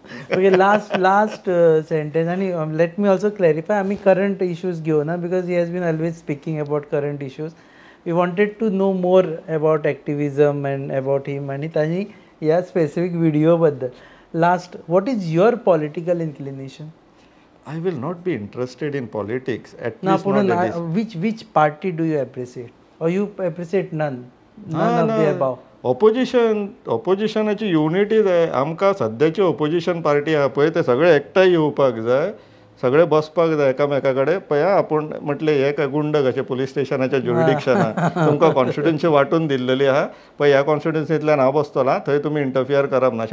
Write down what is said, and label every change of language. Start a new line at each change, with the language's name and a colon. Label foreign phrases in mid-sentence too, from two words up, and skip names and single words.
English: okay last sentence आणि let me also clarify
Konkani: आम्ही करंट इश्यूज घेऊ ना
English: because he has been always speaking about current issues we wanted to know more about activism and about him
Konkani: आणि तांणी ह्या स्पेसिफीक व्हिडिओ बद्दल
English: last what is your political inclination I will not be interested in politics, at ना least not at this. which party do you appreciate or you appreciate none of the above
Konkani: ऑपोजिशनाची युनिटी जाय आमकां सद्याची
English: opposition party
Konkani: आहा पळय ते सगळे एकठांय येवपाक जाय सगळे बसपाक जाय एकामेका कडेन पळय आपूण म्हटलें हे काय गुंड कशें पुलीस स्टेशनाच्या ज्युरिडिक्शना तुमकां कॉन्स्टिट्युन्सी वांटून दिल्लेली आहा पळय ह्या कॉन्स्टिट्युन्सींतल्यान हांव बसतलो थंय तुमी इंटरफियर करप ना अशें